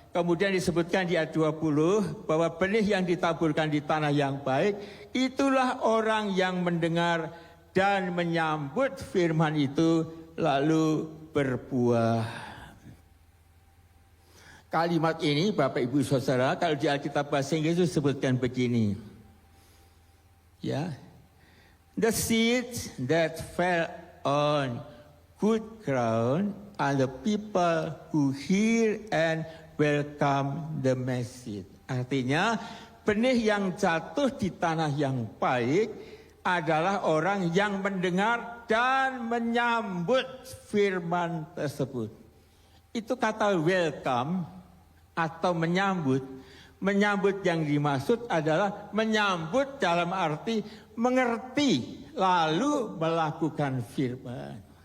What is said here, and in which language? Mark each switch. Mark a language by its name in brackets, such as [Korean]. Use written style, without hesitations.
[Indonesian] Kemudian disebutkan di ayat 20 bahwa benih yang ditaburkan di tanah yang baik, itulah orang yang mendengar dan menyambut firman itu lalu berbuah. Kalimat ini Bapak Ibu Saudara, kalau di Alkitab bahasa Inggris disebutkan begini. Ya. [English] The seeds that fell on good ground are the people who hear and welcome the message. [Indonesian] Artinya, benih yang jatuh di tanah yang baik adalah orang yang mendengar dan menyambut firman tersebut. Itu kata welcome atau menyambut. Menyambut yang dimaksud adalah menyambut dalam arti mengerti lalu melakukan firman.